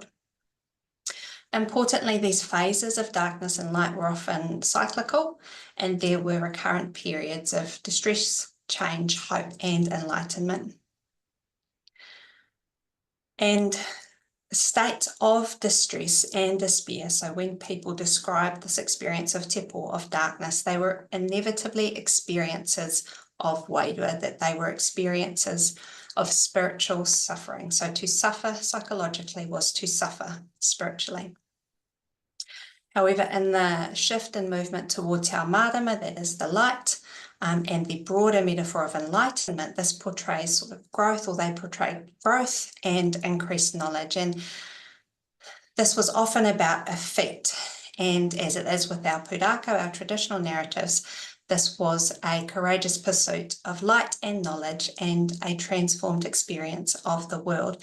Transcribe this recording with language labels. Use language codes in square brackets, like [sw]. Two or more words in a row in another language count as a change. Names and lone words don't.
[en] Importantly, these phases of darkness and light were often cyclical, and there were recurrent periods of distress, change, hope, and enlightenment. And states of distress and despair, so when people described this experience of [mi] te pō, [en] of darkness, they were inevitably experiences of wairua, that they were experiences of spiritual suffering. So to suffer psychologically was to suffer spiritually. However, in the shift and movement toward [mi] te ao marama, [en] that is the light, and the broader metaphor of enlightenment, this portrays sort of growth, or they portray growth and increased knowledge. And this was often about effect. And as it is with our pūrākau, our traditional narratives, this was a courageous pursuit of light and knowledge and a transformed experience of the world.